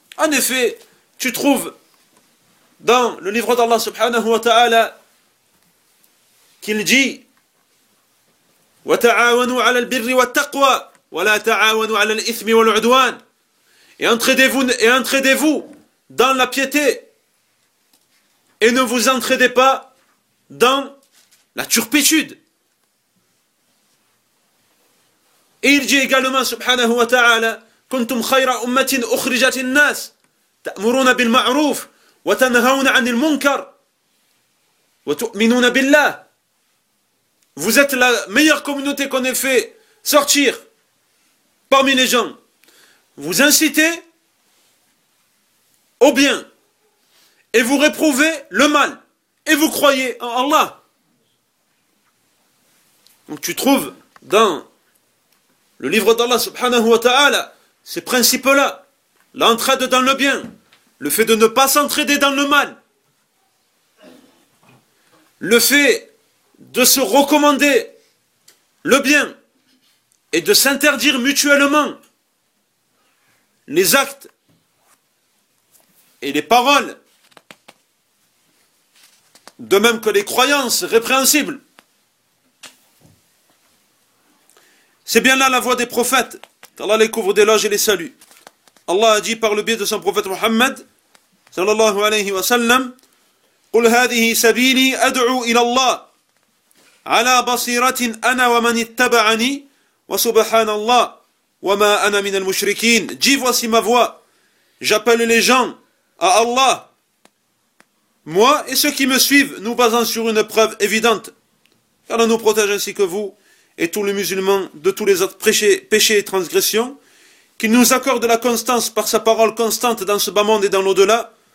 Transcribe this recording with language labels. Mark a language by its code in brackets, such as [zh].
[fr] En effet, tu trouves dans le livre d'Allah subhanahu wa ta'ala, qu'il dit [ar] وَتَعَاوَنُوا عَلَى الْبِرِّ وَالتَّقْوَى وَلَا تَعَاوَنُوا عَلَى الْإِثْمِ وَالْعُدْوَانِ. [fr] Et entraidez-vous dans la piété et ne vous entraidez pas dans la turpitude. Et il dit également [ar] subhanahu wa ta'ala كُنْتُمْ خَيْرَ أُمَّةٍ أُخْرِجَتِ النَّاسِ تَأْمُرُونَ بِالْمَعْرُوفِ وَتَنْهَوْنَ عَنِ الْمُنْكَرِ وَتُؤْمِنُونَ بِاللَّهِ. [fr] Vous êtes la meilleure communauté qu'on ait fait sortir parmi les gens, vous incitez au bien et vous réprouvez le mal et vous croyez en Allah. Donc tu trouves dans le livre d'Allah subhanahu wa ta'ala ces principes-là, l'entraide dans le bien, le fait de ne pas s'entraider dans le mal, le fait de se recommander le bien et de s'interdire mutuellement les actes et les paroles, de même que les croyances répréhensibles. C'est bien là la voix des prophètes. Allah les couvre d'éloges et les salue. Allah a dit par le biais de son prophète Muhammad, sallallahu alayhi wa sallam, [ar] قُلْ هَذِهِ سَبِيلِي أَدْعُوا إِلَى اللَّهِ عَلَى بَصِيرَةٍ أَنَا وَمَنِ اتَّبَعَنِي وَسُبْحَانَ اللَّهِ وَمَا أَنَا مِنَ الْمُشْرِكِينَ. [fr] Dis, voici ma voix. J'appelle les gens à Allah. Moi et ceux qui me suivent, nous basant sur une preuve évidente. Qu'Allah nous protège ainsi que vous et tous les musulmans de tous les autres péchés et transgressions, qu'il nous accorde la constance par sa parole constante dans ce bas monde et dans l'au-delà.